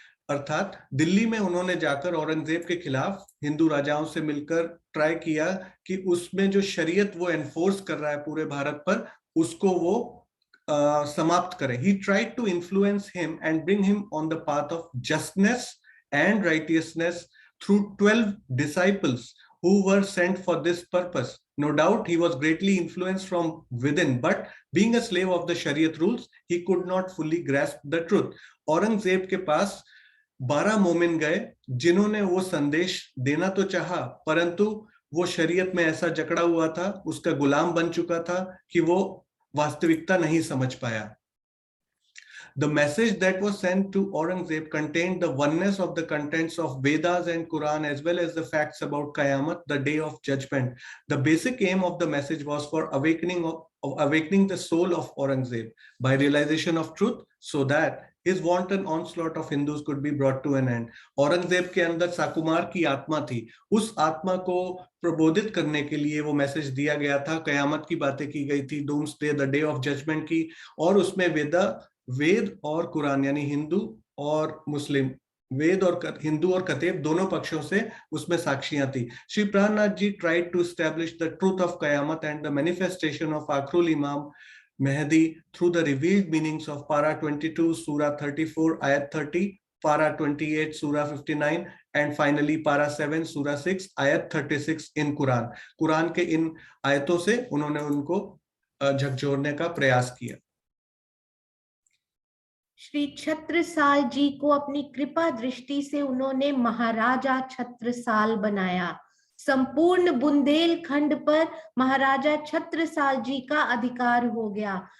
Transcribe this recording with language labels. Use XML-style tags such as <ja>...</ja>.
<hi>अर्थात दिल्ली में उन्होंने जाकर औरंगजेब के खिलाफ हिंदू राजाओं से मिलकर ट्राई किया कि उसमें जो शरीयत वो एनफोर्स कर रहा है पूरे भारत पर, उसको वो समाप्त करें.</hi> <en>He tried to influence him and bring him on the path of justness and righteousness through 12 disciples who were sent for this purpose. No doubt he was greatly influenced from within, but being a slave of the Shariat rules, he could not fully grasp the truth.</en> <hi>Aurangzeb के पास 12 मोमिन गए जिन्होंने वो संदेश देना तो चाहा, परंतु वो शरीयत में ऐसा जकड़ा हुआ था, उसका गुलाम बन चुका था कि वो वास्तविकता नहीं समझ पाया.</hi> <en>The message that was sent to Aurangzeb contained the oneness of the contents of Vedas and Quran, as well as the facts about Qayamat, the day of judgment. The basic aim of the message was for awakening the soul of Aurangzeb by realization of truth, so that his wanton onslaught of Hindus could be brought to an end.</en> <hi>Aurangzeb के अंदर साकुमार की आत्मा थी, उस आत्मा को प्रबोधित करने के लिए वो मैसेज दिया गया था. कयामत की बातें की गई थी,</hi> <en>doomsday, the day of judgement</en> <hi>की, और उसमें वेद और कुरान यानी हिंदू और मुस्लिम, वेद और हिंदू और कतेब दोनों पक्षों से उसमें साक्षियां थी.</hi> <en>Shri Prannath ji tried to establish the truth of Qayamat and the manifestation of Akhrul Imam Mahdi through the revealed meanings of Para 22, Surah 34, Ayat 30, Para 28, Surah 59, and finally Para 7, Surah 6, Ayat 36 in Quran.</en> <hi>Quran के इन आयतों से उन्होंने उनको झकझोरने का प्रयास किया. श्री छत्रसाल जी को अपनी कृपा दृष्टि से उन्होंने महाराजा छत्रसाल बनाया. संपूर्ण बुंदेलखंड पर महाराजा छत्रसाल जी का अधिकार हो गया.</hi>